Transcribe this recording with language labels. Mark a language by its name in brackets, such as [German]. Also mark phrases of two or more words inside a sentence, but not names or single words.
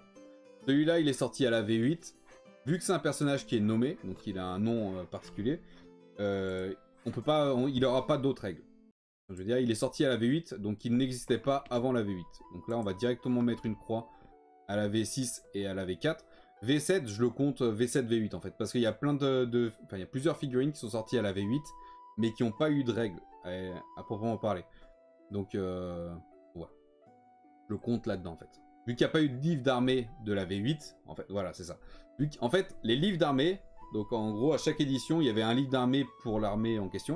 [French] Celui-là, il est sorti à la V8. Vu que c'est un personnage qui est nommé, donc il a un nom particulier, on peut pas, il n'aura pas d'autres règles. Je veux dire, il est sorti à la V8, donc il n'existait pas avant la V8. Donc là, on va directement mettre une croix à la V6 et à la V4. V7, je le compte V7, V8 en fait, parce qu'il y a plein enfin, il y a plusieurs figurines qui sont sorties à la V8, mais qui n'ont pas eu de règles à proprement parler. Donc, ouais. Je le compte là-dedans en fait. Vu qu'il n'y a pas eu de livre d'armée de la V8, en fait, voilà, c'est ça. En fait, les livres d'armée, donc en gros, à chaque édition, il y avait un livre d'armée pour l'armée en question.